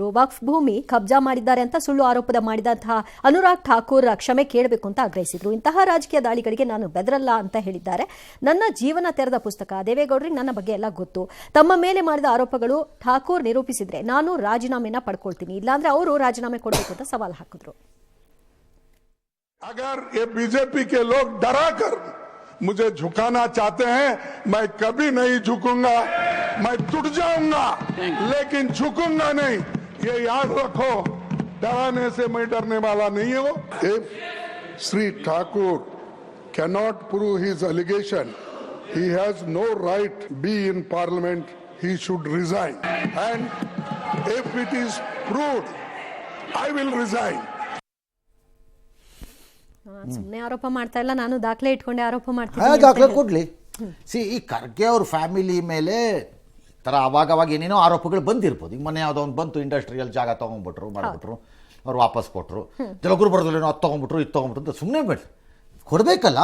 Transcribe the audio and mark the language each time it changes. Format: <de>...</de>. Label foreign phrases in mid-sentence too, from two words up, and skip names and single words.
<kn>ವಕ್ಫ್ ಭೂಮಿ ಕಬ್ಜಾ ಮಾಡಿದ್ದಾರೆ ಅಂತ ಸುಳ್ಳು ಆರೋಪದ ಮಾಡಿದಂತಹ ಅನುರಾಗ್ ಠಾಕೂರ್ ಕ್ಷಮೆ ಕೇಳಬೇಕು ಅಂತ ಆಗ್ರಹಿಸಿದ್ರು. ಇಂತಹ ರಾಜಕೀಯ ದಾಳಿಗಳಿಗೆ ನಾನು ಬೆದರಲ್ಲ ಅಂತ ಹೇಳಿದ್ದಾರೆ. ನನ್ನ ಜೀವನ ತೆರೆದ ಪುಸ್ತಕ, ದೇವೇಗೌಡರಿಗೆ ನನ್ನ ಬಗ್ಗೆ ಎಲ್ಲ ಗೊತ್ತು. ತಮ್ಮ ಮೇಲೆ ಮಾಡಿದ ಆರೋಪಗಳು ಠಾಕೂರ್ ನಿರೂಪಿಸಿದ್ರೆ ನಾನು ರಾಜೀನಾಮೆನ ಪಡ್ಕೊಳ್ತೀನಿ, ಇಲ್ಲಾಂದ್ರೆ ಅವರು ರಾಜೀನಾಮೆ ಕೊಡಬೇಕು ಅಂತ ಸವಾಲು ಹಾಕಿದ್ರು.</kn> <hi>अगर ये बीजेपी के लोग डरा कर मुझे झुकाना चाहते हैं, मैं कभी नहीं झुकूंगा. मैं टूट जाऊंगा लेकिन झुकूंगा नहीं. ये याद रखो, डराने से मैं डरने वाला नहीं हूं.</hi> <en>If Sri Thakur cannot prove his allegation, he has no right to be in parliament. He should resign. And if it is proved, I will resign.</en> <kn>ಸುಮ್ಮನೆ ಆರೋಪ ಮಾಡ್ತಾ ಇಲ್ಲ, ನಾನು ದಾಖಲೆ ಇಟ್ಕೊಂಡೆ ಆರೋಪ ಹಾ, ಮಾಡ್ತೀನಿ ದಾಖಲೆ ಕೊಡ್ಲಿ. ಸಿ, ಈ ಖರ್ಗೆ ಅವ್ರ ಫ್ಯಾಮಿಲಿ ಮೇಲೆ ಥರ ಅವಾಗ ಏನೇನೋ ಆರೋಪಗಳು ಬಂದಿರ್ಬೋದು. ಈಗ ಮೊನ್ನೆ ಯಾವುದೋ ಒಂದು ಬಂತು, ಇಂಡಸ್ಟ್ರಿಯಲ್ ಜಾಗ ತೊಗೊಂಡ್ಬಿಟ್ರು, ಮಾಡಿಬಿಟ್ರು, ಅವ್ರು ವಾಪಸ್ ಕೊಟ್ಟರು, ಕೆಲವರು ಬರೋದಿಲ್ಲ, ಅದು ತೊಗೊಂಡ್ಬಿಟ್ರು, ಇದು ತೊಗೊಂಡ್ಬಿಟ್ರು ಅಂತ ಸುಮ್ಮನೆ ಬೇಡ, ಕೊಡಬೇಕಲ್ಲ,</kn>